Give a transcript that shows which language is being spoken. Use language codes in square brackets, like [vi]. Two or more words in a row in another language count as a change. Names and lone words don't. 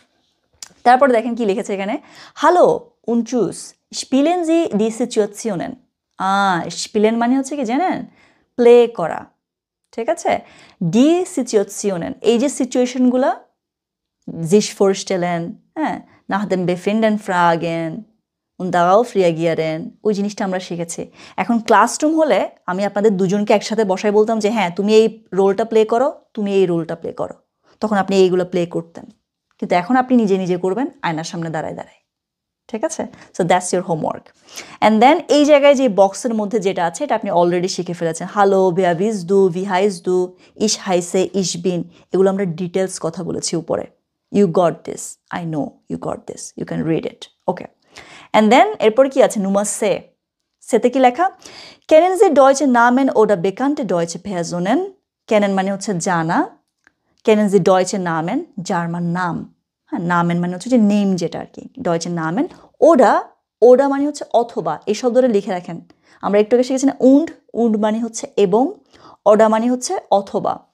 [bn] তারপরে দেখেন কি লিখেছে এখানে, [de] Hallo uns spielen Sie die Situationen, [bn] স্পিলেন মানে হচ্ছে কি জানেন, প্লে করা, ঠিক আছে। [de] die Situationen, [bn] এই যে সিচুয়েশনগুলো, [de] sich vorstellen, হ্যাঁ, nach dem Befinden fragen und darauf reagieren, [bn] ওই জিনিসটা আমরা শিখেছি। এখন ক্লাসরুম হলে আমি আপনাদের দুজনকে একসাথে বসায় বলতাম যে হ্যাঁ তুমি এই রোলটা প্লে করো, তুমি এই রোলটা প্লে করো, তখন আপনি এইগুলো প্লে করতেন। কিন্তু এখন আপনি নিজে নিজে করবেন আয়নার সামনে দাঁড়ায় দাঁড়ায়, ঠিক আছে। [en] So that's your homework. and then [bn] এই জায়গায় যে বক্সের মধ্যে যেটা আছে এটা আপনি অলরেডি শিখে ফেলেছেন, [de] Hallo wer bist du wie heißt du ich heiße ich bin, [bn] এগুলো আমরা ডিটেলস কথা বলেছি উপরে। [en] You got this, I know you got this, you can read it, okay. and then [bn] এরপর কি আছে, [de] Nummer sechs, Seite [bn] কি লেখা, [de] Kennen Sie deutsche Namen oder bekannte deutsche Personen, [bn] কেনেন মানে হচ্ছে জানা, [de] Kennen Sie deutsche Namen [bn] জার্মান নাম, হ্যাঁ, নামেন মানে হচ্ছে যে নেম যেটা আর কি, [de] deutsche Namen, [bn] ওডা, ওডা মানে হচ্ছে অথবা, এই শব্দটা লিখে রাখেন, আমরা একটু আগে শিখেছি না উন্ড, উন্ড মানে হচ্ছে এবং, ওডা মানে হচ্ছে অথবা।